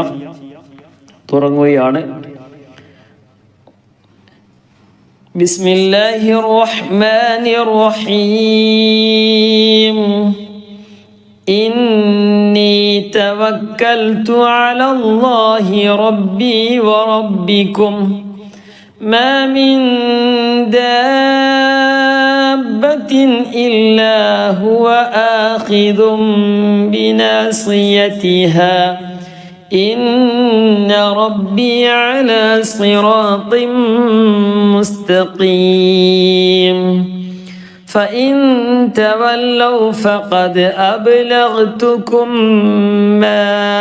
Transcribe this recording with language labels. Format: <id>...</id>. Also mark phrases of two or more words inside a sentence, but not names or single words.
<ml>തുടങ്ങുകയാണ്.</ml> <ar>بسم الله الرحمن الرحيم. إني توكلت على الله ربي وربكم ما من دابة إلا هو آخذ بناصيتها إن ربي على صراط مستقيم فإن تولوا فقد أبلغتكم ما</ar>